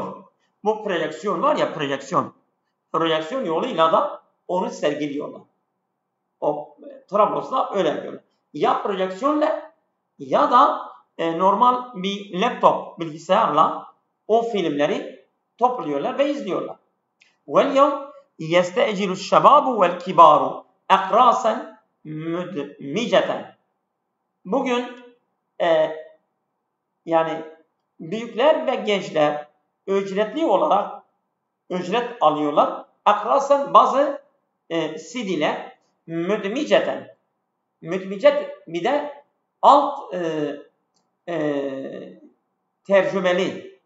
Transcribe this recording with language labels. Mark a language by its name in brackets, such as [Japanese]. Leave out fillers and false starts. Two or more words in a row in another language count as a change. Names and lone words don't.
[Turkish] Bu projeksiyon var ya, projeksiyon yoluyla da onu sergiliyorlar. O Trablos'ta öyle yapıyorlar. Ya projeksiyonla ya da normal bir laptop bilgisayarla o filmleri topluyorlar ve izliyorlar. [Arabic] وَالْيَوْمْ يَسْتَأْجِلُ الشَّبَابُ وَالْكِبَارُ اَقْرَاسًا مُدْمِجَةً. [Turkish] Bugün yani büyükler ve gençler ücretli olarak ücret alıyorlar. Akrasen bazı CD'ler müdmiceten. Müdmicet bir de alt tercümeli.